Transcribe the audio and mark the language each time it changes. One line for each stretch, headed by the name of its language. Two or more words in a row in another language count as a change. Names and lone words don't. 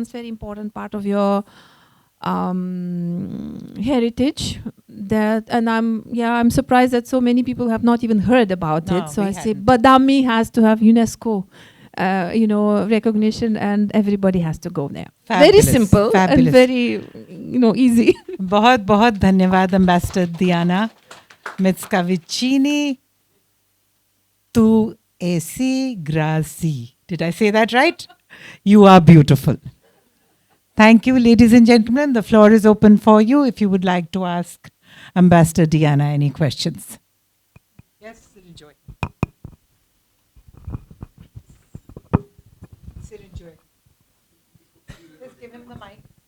English: It's very important part of your heritage. I'm surprised that so many people have not even heard about it. So I say Badami has to have UNESCO recognition, and everybody has to go there. Fabulous, very simple fabulous. And very, easy.
Hindi: बहुत धन्यवाद, Ambassador Diana Mickevičienė.
Lithuanian: Tu esi grazie.
English: Did I say that right? You are beautiful. Thank you, ladies and gentlemen. The floor is open for you if you would like to ask Ambassador Diana any questions. Yes, enjoy. Just give him the mic.